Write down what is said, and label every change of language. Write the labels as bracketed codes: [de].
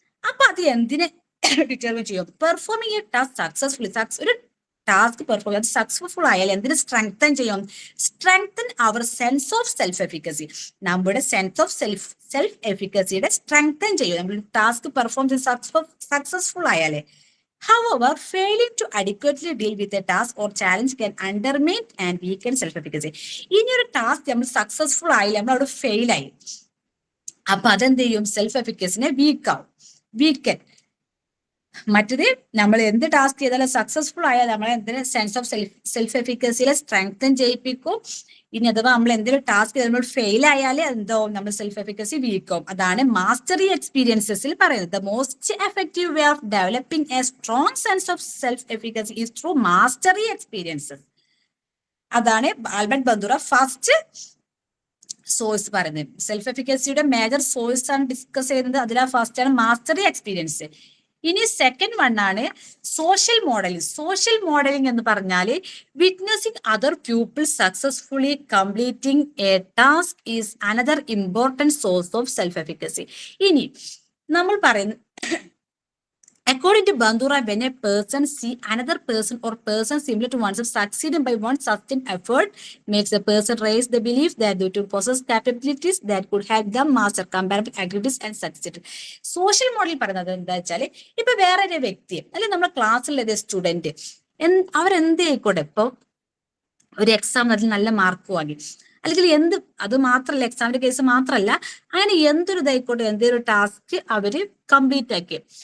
[ml] അപ്പൊ അത് എന്തിനെ ഡിറ്റർമിൻ ചെയ്യും? [en] performing a task successfully, [ml] ഒരു ടാസ്ക് പെർഫോം ചെയ്ത് സക്സസ്ഫുൾ ആയാൽ എന്തിനു സ്ട്രെങ്തൻ ചെയ്യും? [en] Strengthen അവർ sense of self efficacy. [ml] നമ്മുടെ സെൻസ് ഓഫ് സെൽഫ് എഫിക്കസിയുടെ സ്ട്രെങ്തൻ ചെയ്യും നമ്മൾ ടാസ്ക് പെർഫോം ചെയ്ത് successful ആയാലേ. [en] However, failing to adequately deal with a task or challenge can undermine and weaken self-efficacy. [ml] ഇനി ഒരു ടാസ്ക് നമ്മൾ സക്സസ്ഫുൾ ആയില്ല, നമ്മൾ അവിടെ ഫെയിൽ ആയി, അപ്പൊ അതെന്ത് ചെയ്യും? സെൽഫ് എഫിക്കസിനെ വീക്കൻ. മറ്റത് നമ്മൾ എന്ത് ടാസ്ക് ചെയ്താലും സക്സസ്ഫുൾ ആയാൽ നമ്മൾ എന്തിന് സെൻസ് ഓഫ് സെൽഫ് എഫിക്കസിയിലെ സ്ട്രെങ്തൻ ചെയ്യിപ്പിക്കും. ഇനി അഥവാ നമ്മൾ എന്തെങ്കിലും ടാസ്ക് നമ്മൾ ഫെയിൽ ആയാൽ എന്തോ നമ്മൾ സെൽഫ് എഫിക്കസി വീക്കും. അതാണ് മാസ്റ്ററി എക്സ്പീരിയൻസസിൽ പറയുന്നത്. [en] The most effective way of developing a strong sense of self efficacy is through mastery experiences. [ml] അതാണ് ആൽബർട്ട് ബന്ദുറ ഫസ്റ്റ് സോഴ്സ് പറയുന്നത്. സെൽഫ് എഫിക്കസിയുടെ മേജർ സോഴ്സ് ആണ് ഡിസ്കസ് ചെയ്യുന്നത്. അതിലാ ഫസ്റ്റ് ആണ് മാസ്റ്ററി എക്സ്പീരിയൻസ്. ഇനി സെക്കൻഡ് വൺ ആണ് social modelling എന്ന് പറഞ്ഞാൽ [en] Witnessing other people successfully completing a task is another important source of self efficacy. [ml] ഇനി നമ്മൾ പറയുന്നത് [en] according to Bandura, when a person see another person or person similar to oneself succeeding by one sustained effort, makes a person raise the belief that they to possess capabilities that could help them master comparable activities and succeed. [ml] Social model പറയുന്നത് എന്താ വെച്ചാല്, ഇപ്പൊ വേറൊരു വ്യക്തി അല്ലെങ്കിൽ നമ്മുടെ ക്ലാസ്സിലെ student അവരെന്ത് ആയിക്കോട്ടെ, ഇപ്പൊ ഒരു എക്സാം അതിൽ നല്ല മാർക്ക് വാങ്ങി, അല്ലെങ്കിൽ അത് മാത്രമല്ല, എക്സാമിന്റെ കേസ് മാത്രമല്ല, അങ്ങനെ എന്തൊരു ഇതായിക്കോട്ടെ, എന്തൊരു ടാസ്ക് അവര് കംപ്ലീറ്റ് ആക്കി,